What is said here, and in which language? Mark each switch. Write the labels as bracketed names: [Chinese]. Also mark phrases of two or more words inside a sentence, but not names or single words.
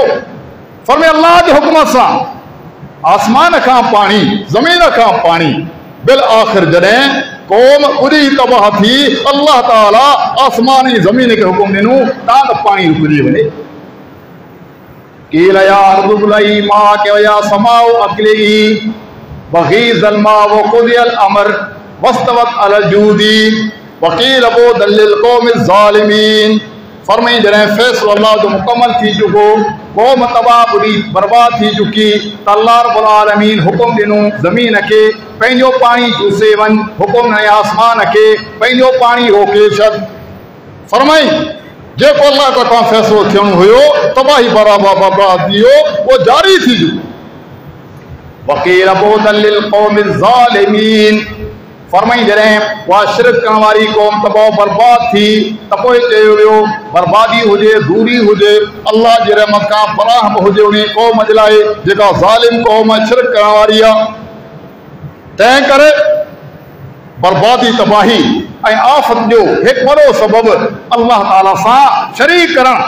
[Sindhi] फरमाए अल्लाह जे हुकुम सां आसमान खां पाणी, ज़मीन खां पाणी। बिल आख़िर जॾहिं क़ौम ॿुॾी तबाह थी, अल्लाह ताला आसमान ऐं ज़मीन खे हुकुम ॾिनो ता त पाणी रुकिजी वञे। [Arabic] قيل يا أرض ابلعي ماءك ويا سماء أقلعي وغيض الماء وقضي الأمر واستوت على الجودي وقيل بعدا للقوم الظالمين. [Sindhi] फरमाई जॾहिं फ़ैसिलो अल्लाह जो मुकमल थी चुको, क़ौम तबाह ॿुॾी बर्बाद थी चुकी त [Arabic] الله رب العالمين [Sindhi] हुकुम ॾिनो ज़मीन खे पंहिंजो पाणी चूसे वञ, हुकुम न आसमान खे पंहिंजो पाणी रोके छॾ। फरमाई जेको अल्लाह तरफ़ां फ़ैसिलो थियणो हुयो तबाही बर्बादी वो जारी थी जो। [Arabic] وقيل بعدا للقوم الظالمين, [Sindhi] फरमाई जॾहिं उहा शिरक करण वारी क़ौम तबाह बर्बाद थी त पोइ चयो वियो बर्बादी हुजे दूरी हुजे अल्लाह जी रहमत खां पनाह बि हुजे उन क़ौम जे लाइ जेका ज़ालिम क़ौम शिरक करण वारी आहे। तंहिं करे बर्बादी तबाही ऐं आफ़त जो हिकु वॾो सबबु अल्लाह ताला सां शरीक करणु।